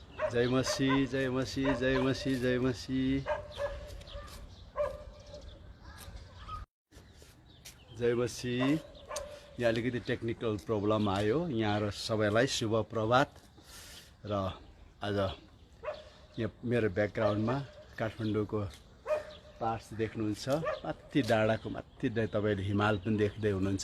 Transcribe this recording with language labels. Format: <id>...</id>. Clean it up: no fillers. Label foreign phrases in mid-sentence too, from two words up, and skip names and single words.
<ne>जय मसीह जय मसीह जय मसीह जय मसीह जय मसीह। यहाँ अलिकति</ne> <en>technical problem</en> <ne>आयो। यहाँ सबैलाई शुभ प्रभात। र आज यहाँ मेरो ब्याकग्राउन्डमा काठमाडौँको पार्ट्स देख्नुहुन्छ। माथि डाँडाको माथि तपाईले हिमाल पनि देख्दै हुनुहुन्छ।</ne>